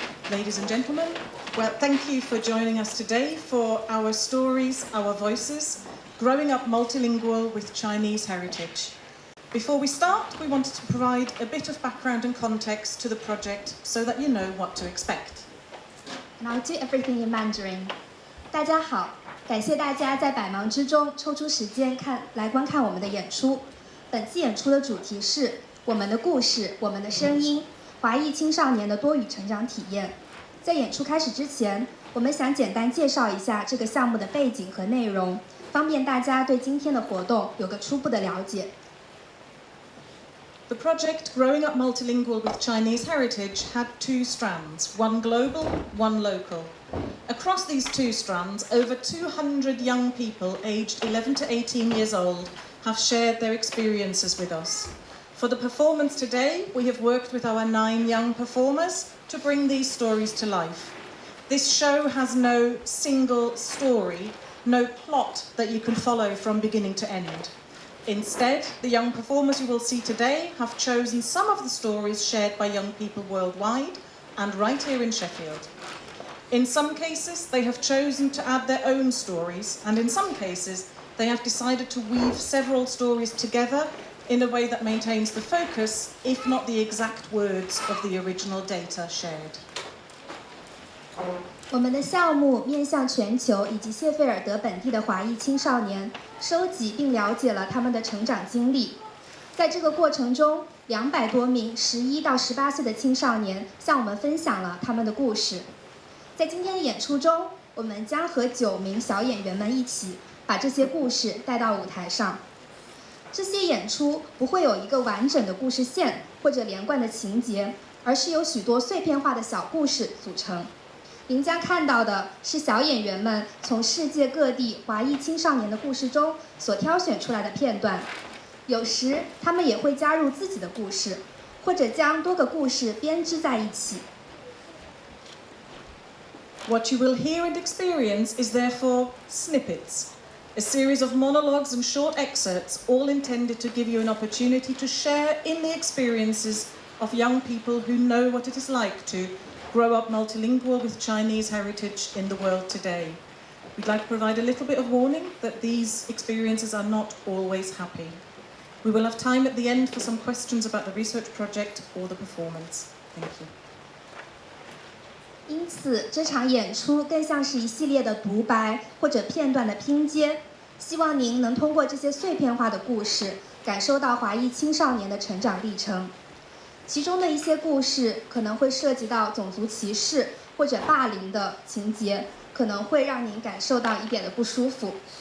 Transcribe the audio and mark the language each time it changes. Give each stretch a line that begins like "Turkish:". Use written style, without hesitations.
English: Ladies and gentlemen, well, thank you for joining us today for our stories, our voices, growing up multilingual with Chinese heritage. Before we start, we wanted to provide a bit of background and context to the project so that you know what to expect. And I'll do everything in Mandarin.
Chinese: 大家好，感谢大家在百忙之中抽出时间来观看我们的演出。本次演出的主题是我们的故事，我们的声音，华裔青少年的多语成长体验。在演出开始之前，我们想简单介绍一下这个项目的背景和内容，方便大家对今天的活动有个初步的了解。
English: The project Growing Up Multilingual with Chinese Heritage had two strands, one global, one local. Across these two strands, over 200 young people aged 11 to 18 years old have shared their experiences with us. For the performance today, we have worked with our 9 young performers to bring these stories to life. This show has no single story, no plot that you can follow from beginning to end. Instead, the young performers you will see today have chosen some of the stories shared by young people worldwide and right here in Sheffield. In some cases, they have chosen to add their own stories, and in some cases, they have decided to weave several stories together in a way that maintains the focus, if not the exact words of the original data shared.
Chinese: 我们的项目面向全球以及谢菲尔德本地的华裔青少年，收集并了解了他们的成长经历。在这个过程中，200多名11到18岁的青少年向我们分享了他们的故事。在今天的演出中，我们将和9名小演员们一起把这些故事带到舞台上。这些演出不会有一个完整的故事线或者连贯的情节，而是由许多碎片化的小故事组成。您将看到的是小演员们从世界各地华裔青少年的故事中所挑选出来的片段，有时他们也会加入自己的故事，或者将多个故事编织在一起。
English: What you will hear and experience is therefore snippets, a series of monologues and short excerpts, all intended to give you an opportunity to share in the experiences of young people who know what it is like to grow up multilingual with Chinese heritage in the world today. We'd like to provide a little bit of warning that these experiences are not always happy. We will have time at the end for some questions about the research project or the performance. Thank you.
Chinese: 因此，这场演出更像是一系列的独白或者片段的拼接，希望您能通过这些碎片化的故事，感受到华裔青少年的成长历程。其中的一些故事可能会涉及到种族歧视或者霸凌的情节，可能会让您感受到一点的不舒服。